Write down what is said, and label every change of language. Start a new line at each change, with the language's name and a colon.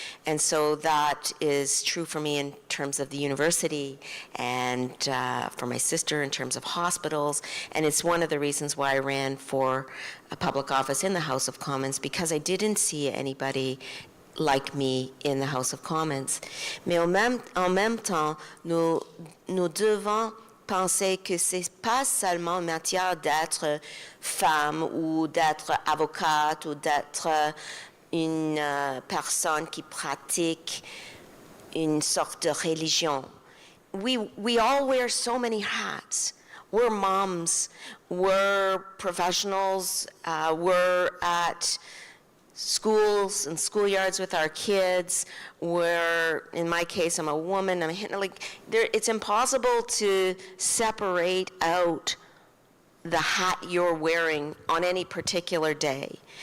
English: And so that is true for me in terms of the university and for my sister in terms of hospitals. And it's one of the reasons why I ran for a public office in the House of Commons, because I didn't see anybody like me in the House of Commons.
French: Mais en même temps, nous devons penser que c'est pas seulement en matière d'être femme ou d'être avocate ou d'être une personne qui pratique une sorte de religion.
English: We all wear so many hats. We're moms, we're professionals, we're at schools and schoolyards with our kids, where, in my case, I'm a woman, it's impossible to separate out the hat you're wearing on any particular day.